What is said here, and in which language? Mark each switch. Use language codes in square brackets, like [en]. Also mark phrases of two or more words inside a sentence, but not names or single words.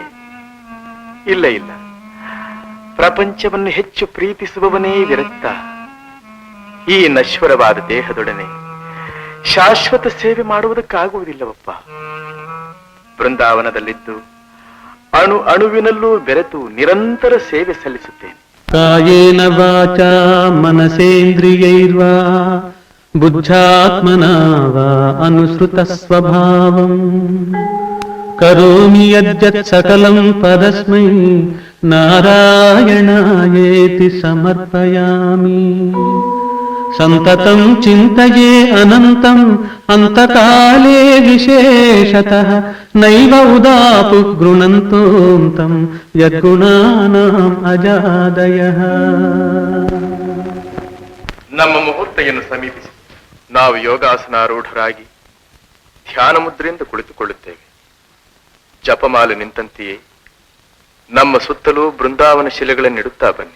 [kn] ಇಲ್ಲ ಇಲ್ಲ, ಪ್ರಪಂಚವನ್ನು ಹೆಚ್ಚು ಪ್ರೀತಿಸುವವನೇ ವಿರಕ್ತ. ಈ ನಶ್ವರವಾದ ದೇಹದೊಡನೆ ಶಾಶ್ವತ ಸೇವೆ ಮಾಡುವುದಕ್ಕಾಗುವುದಿಲ್ಲವಪ್ಪ. ಬೃಂದಾವನದಲ್ಲಿದ್ದು ಅಣು ಅಣುವಿನಲ್ಲೂ ಬೆರೆತು ನಿರಂತರ ಸೇವೆ ಸಲ್ಲಿಸುತ್ತೇನೆ. [sa] ಕಾಯೇನ ವಾಚಾ ಮನಸೇಂದ್ರಿಯೈರ್ವಾ ಬುದ್ಧ್ಯಾತ್ಮನಾ ವಾ ಅನುಸೃತ ಸ್ವಭಾವಂ ಕರೋಮಿ ಯದ್ಯತ್ ಸಕಲಂ ಪರಸ್ಮೈ ನಾರಾಯಣಾಯೇತಿ ಸಮರ್ಪಯಾಮಿ. ಸಂತತಂ ಚಿಂತಯೇ ಅನಂತಂ ಅಂತಕಾಲೇ ವಿಶೇಷತಃ ನೈವ ಉದಾಪು ಗೃಣಂತೋಂ ತಂ ಯದ್ಗುಣಾನಾಂ ಅಜಾದಯಃ. [kn] ನಮ್ಮ ಮುಹೂರ್ತೆಯನ್ನು ಸಮೀಪಿಸಿ ನಾವು ಯೋಗಾಸನಾರೂಢರಾಗಿ ಧ್ಯಾನ ಮುದ್ರೆಯಿಂದ ಕುಳಿತುಕೊಳ್ಳುತ್ತೇವೆ. ಜಪಮಾಲೆ ನಿಂತಂತೆಯೇ ನಮ್ಮ ಸುತ್ತಲೂ ಬೃಂದಾವನ ಶಿಲೆಗಳನ್ನಿಡುತ್ತಾ ಬನ್ನಿ.